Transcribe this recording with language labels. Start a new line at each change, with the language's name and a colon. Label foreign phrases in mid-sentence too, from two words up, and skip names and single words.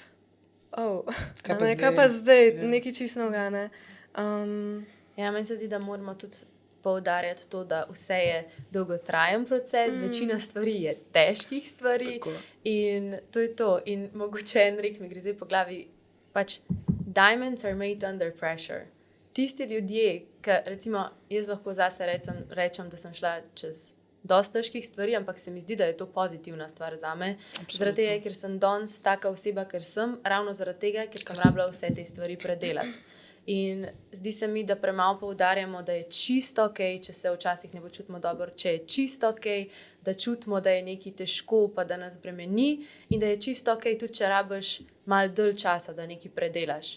Slovenian: Kaj pa kaj zdaj? pa zdaj, Ja. nekaj čisto novega, ne. Ja, meni se zdi, da moramo tudi poudarjati to, da vse je dolgotrajen proces, večina stvari je težkih stvari Tako. in to je to. In mogoče en rek mi gre zdaj po glavi, pač
English: diamonds are made under pressure.
Slovenian: Tisti ljudje, ki recimo jaz lahko zase rečem, da sem šla čez dosti težkih stvari, ampak se mi zdi, da je to pozitivna stvar zame. Zaradi tega, ker sem danes taka oseba, ker sem, ravno zaradi tega, ker sem rabila vse te stvari predelati. In zdi se mi, da premalo poudarjamo, da je čisto ok, če se včasih ne počutimo dobro, če je čisto ok, da čutimo, da je nekaj težko, pa da nas bremeni, in da je čisto ok, tudi če rabiš malo dalj časa, da nekaj predelaš.